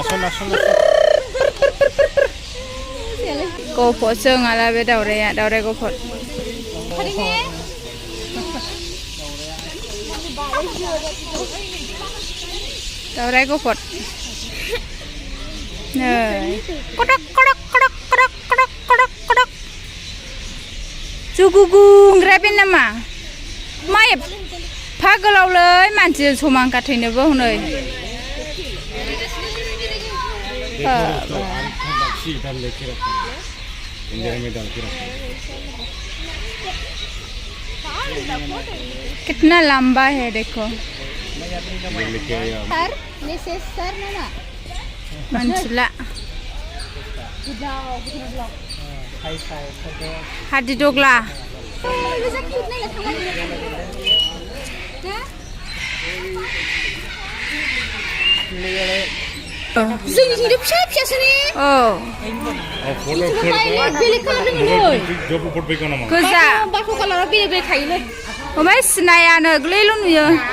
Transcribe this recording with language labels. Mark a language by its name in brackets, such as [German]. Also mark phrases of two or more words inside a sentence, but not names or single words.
[Bodo] गफ'सो नङाला बे दावराया दावराय गफ'र दावराय गफ'र नै कडक कडक कडक कडक कडक कडक कडक जुगुगुंग्रा बे नामा मा एफा गोलावलै मानसि समान खाथैनोबो हनै [Hindi] कितना लंबा है देखो मनसुला [Bodo] हादि दगला जोंनिथिंथ' फिसा फिसासो ने गोजा बाथ' कालाराव बेलेग बेलेग थायोलै ओमफ्राय सिनायानो गोरलैल' नुयो